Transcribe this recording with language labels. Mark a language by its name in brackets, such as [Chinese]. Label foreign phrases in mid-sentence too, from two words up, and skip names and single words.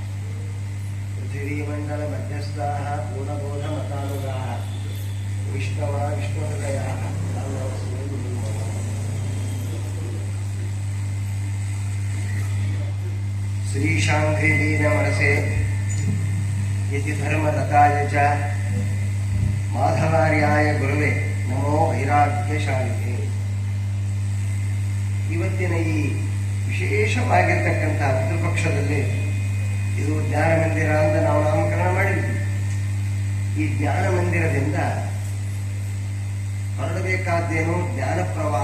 [Sanskrit] पृथिवीमण्डलमध्यस्थाः पूर्णबोधमतानुगाः विष्णवा विष्णुहृदयाः। श्रीशाङ्घ्रिलीन मनसे यति धर्मरताय च ಮಾಧವಾರ್ಯಾಯ ಗುರುವೇ ನಮೋ ವೈರಾಗ್ಯಶಾಲಿನೇ. [Kannada] ಇವತ್ತಿನ ಈ ವಿಶೇಷವಾಗಿರ್ತಕ್ಕಂಥ ಪಿತೃಪಕ್ಷದಲ್ಲಿ ಇದು ಜ್ಞಾನ ಮಂದಿರ ಅಂತ ನಾವು ನಾಮಕರಣ ಮಾಡಿದ್ವಿ. ಈ ಜ್ಞಾನ ಮಂದಿರದಿಂದ ಹೊರಡಬೇಕಾದ್ದೇನು ಜ್ಞಾನ ಪ್ರವಾಹ.